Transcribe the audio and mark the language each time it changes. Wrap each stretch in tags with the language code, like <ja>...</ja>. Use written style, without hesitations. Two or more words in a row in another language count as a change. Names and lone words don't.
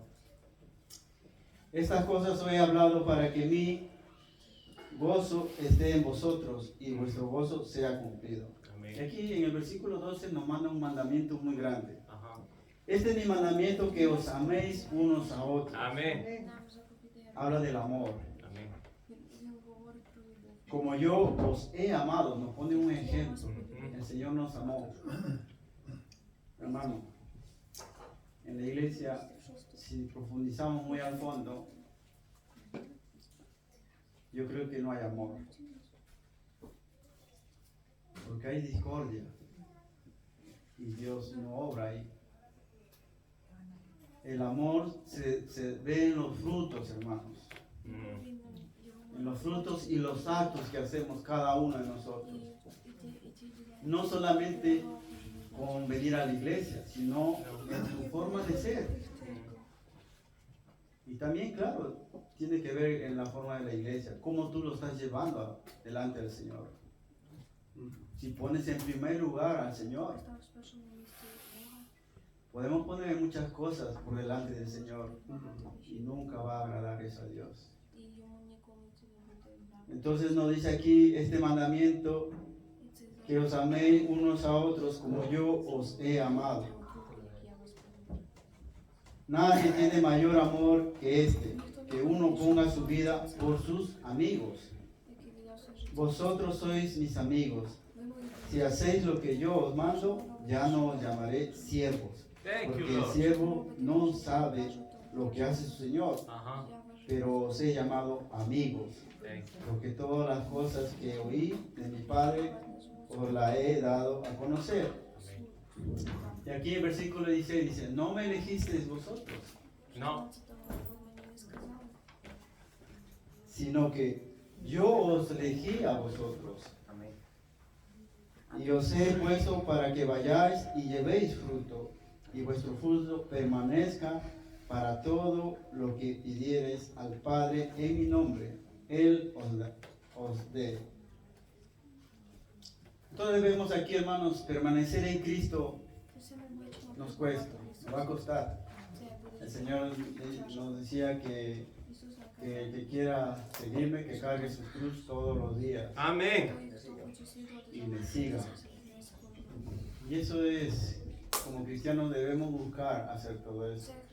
<es>Estas cosas os he hablado para que mi gozo esté en vosotros y vuestro gozo sea cumplido. Y Amén. aquí en el versículo 12 nos manda un mandamiento muy grande. Ajá. Este es mi mandamiento, que os améis unos a otros. Amén.</es> <uk>Нам заповідає.</uk> <es>Habla del amor. Amén.</es> <uk>Він говорить про любов.</uk> <es>Como yo os he amado, nos pone un</es> <uk>Я вас</uk> <es>ejemplo.</es> <uk>повідаю.</uk> <es>El Señor nos amó. Hermano, en la iglesia, si profundizamos muy al fondo, yo creo que no hay amor. Porque hay discordia. Y Dios no obra ahí. El amor se ve en los frutos, hermanos. Mm.</es> <uk>Він його</uk> <es>En los frutos y los actos que hacemos cada uno de nosotros.</es> <uk>і ті діла.</uk> <es>No solamente con venir a la iglesia, sino en su forma de ser. Y también, claro, tiene que ver en la forma de la iglesia, cómo tú lo estás llevando delante del Señor. Si pones en primer lugar al Señor,</es> <uk>Став в першому місці Бога.</uk> <es>podemos poner muchas cosas por delante del Señor y nunca va a agradar eso a Dios.</es> <uk>І йому ніколи це не буде вдавати.</uk> <es>Entonces nos dice aquí este mandamiento,</es> <uk>І це</uk> <es>que os améis unos a otros como yo os he amado.</es> <uk>як я вас полюбив.</uk> <es>Nadie tiene mayor amor que este, que uno ponga su vida por sus amigos.</es> <uk>Який віддав своє життя.</uk> <es>Vosotros sois mis amigos.</es> <uk>Ви мої</uk> <es>Si</es> <uk>друзі.</uk> <es>hacéis lo que yo os mando, ya no os llamaré siervos,</es> <en>Thank you,</en> <es>porque el</es> <en>Lord.</en> <es>siervo no sabe lo que hace su Señor, Ajá.</es> <uk>Я вважаю,</uk> <es>pero os he llamado amigos,</es> <en>Thank you.</en> <es>porque todas las cosas que oí de mi Padre os las he dado a conocer. Y aquí el versículo 16 dice, no me elegisteis vosotros, No.</es> <uk>15-го ви мені не сказали,</uk> <es>sino que yo os elegí a vosotros. Amén. Y os he puesto para que vayáis y llevéis fruto, y vuestro fruto permanezca para todo lo que pidiereis al Padre en mi nombre, Él os dé. Entonces vemos aquí, hermanos, permanecer en Cristo</es> <uk>Це ми бачимо,</uk> <es>nos cuesta, nos va a costar.</es> <uk>це</uk> <es>El Señor nos decía que el que quiera seguirme, que cargue su cruz todos los días Amén. y me siga. Y eso es, como cristianos debemos buscar hacer todo eso.</es>